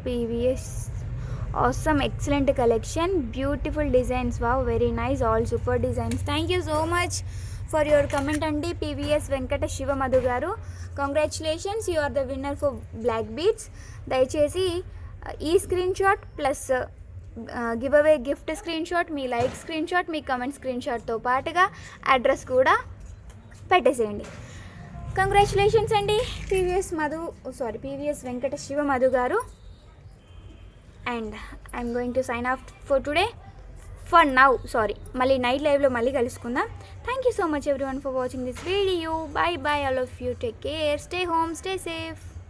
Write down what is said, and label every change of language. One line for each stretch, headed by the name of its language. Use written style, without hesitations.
English: PVS awesome, excellent collection, beautiful designs, wow, very nice, all super designs. Thank you so much for your comment andi PVS Venkata Shiva Madhu garu. Congratulations, you are the winner for black beads.
Telugu: దయచేసి ఈ screen shot plus give away gift screen shot, మీ like screen shot, మీ comment screen షాట్తో పాటుగా address కూడా పెట్టేసేయండి. Congratulations అండి PVS Venkata Shiva Madhu గారు.
English: And I'm going to sign off for today. For now, sorry.
Telugu: మళ్ళీ night లైవ్లో మళ్ళీ కలుసుకుందాం.
English: Thank you so much everyone for watching this video. Bye bye all of you. Take care. Stay home. Stay safe.